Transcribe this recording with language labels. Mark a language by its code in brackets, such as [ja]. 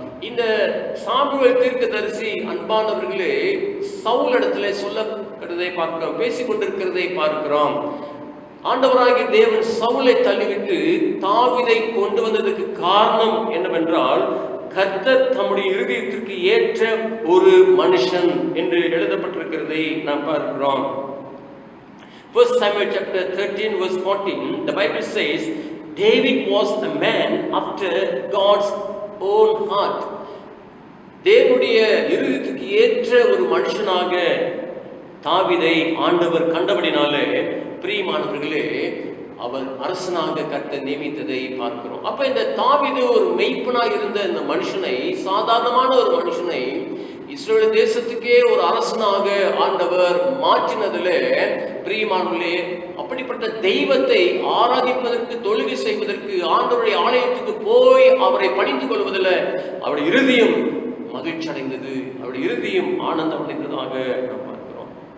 [ta] இந்த சாமுவேல் தீர்க்கதரிசி அன்பானவர்களே சவுல் இடத்துல சொல்லப்படுவதை பார்க்கிறோம், பேசிக் கொண்டிருக்கிறதை பார்க்கிறோம். ஆண்டவராகிய தேவன் சவுலை தள்ளிவிட்டு தாவீதை கொண்டு வந்ததுக்கு காரணம் என்னவென்றால், கர்த்தர் தம்முடைய இருதயத்திற்கு ஏற்ற ஒரு மனுஷன் என்று எழுதப்பட்டிருக்கிறதை நாம் பார்க்கிறோம். [en] 1 Samuel chapter 13 verse 14, the Bible says, David was a man after God's own heart. [ta] தேவனுடைய இருதயத்துக்கு ஏற்ற ஒரு மனுஷனாக தாவீதை ஆண்டவர் கண்டபடினாலே, பிரியமானவர்களே, அவர் அரசனாக கர்த்தர் நியமித்ததை பார்க்கிறோம். அப்ப இந்த தாவீது ஒரு மெய்ப்பனாக இருந்த இந்த மனுஷனை, சாதாரணமான ஒரு மனுஷனை இஸ்ரவேல் தேசத்துக்கே ஒரு அரசனாக ஆண்டவர் மாற்றினதிலே, பிரியமானவர்களே, அப்படிப்பட்ட தெய்வத்தை ஆராதிப்பதற்கு, தொழுகை செய்வதற்கு, ஆண்டவருடைய ஆலயத்துக்கு போய் அவரை பணிந்து கொள்வதில் அவருடைய இருதயம் மகிழ்ச்சி அடைந்தது, அவருடைய இருதயம் ஆனந்தம் அடைந்ததாக நாம் பார்க்கிறோம்.